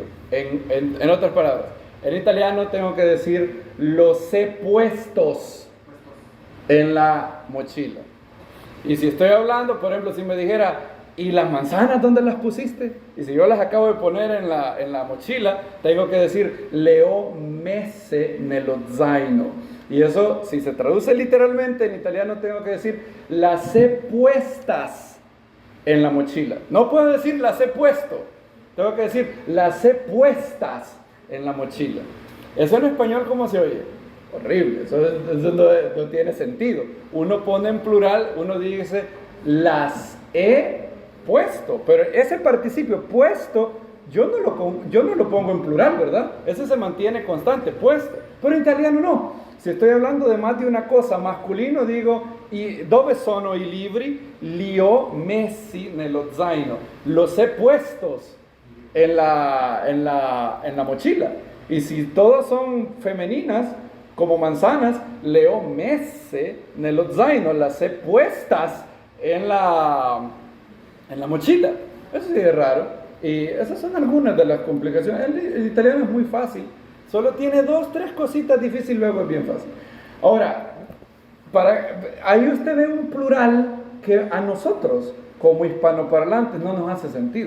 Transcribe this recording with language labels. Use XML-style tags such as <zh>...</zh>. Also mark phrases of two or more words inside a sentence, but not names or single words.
<es>En otras palabras, en italiano tengo que decir, los he puestos en la mochila. Y si estoy hablando, por ejemplo, si me dijera, ¿y las manzanas dónde las pusiste? Y si yo las acabo de poner en la mochila, tengo que decir,</es> <it>le ho messe nello zaino.</it> <es>Y eso, si se traduce literalmente en italiano, tengo que decir, las he puestas en la mochila. No puedo decir, las he puesto. Tengo que decir, las he puestas en la mochila. Eso en español, ¿cómo se oye? Horrible, eso no tiene sentido. Uno pone en plural, uno dice, las he puesto, pero ese participio puesto, yo no lo pongo en plural, ¿verdad? Ese se mantiene constante, puesto, pero en italiano no. Si estoy hablando de más de una cosa masculino, digo,</es> <it>dove sono i libri? Li ho messi nello zaino.</it> <es>Los he puestos en la mochila. Y si todas son femeninas, como manzanas,</es> <it>le ho messe nello zaino,</it> <es>las he puestas en la mochila. Eso sí es raro. Y esas son algunas de las complicaciones. El italiano es muy fácil. Solo tiene 2, 3 cositas difíciles, luego es bien fácil. Ahora, ahí usted ve un plural que a nosotros, como hispanoparlantes, no nos hace sentido.</es>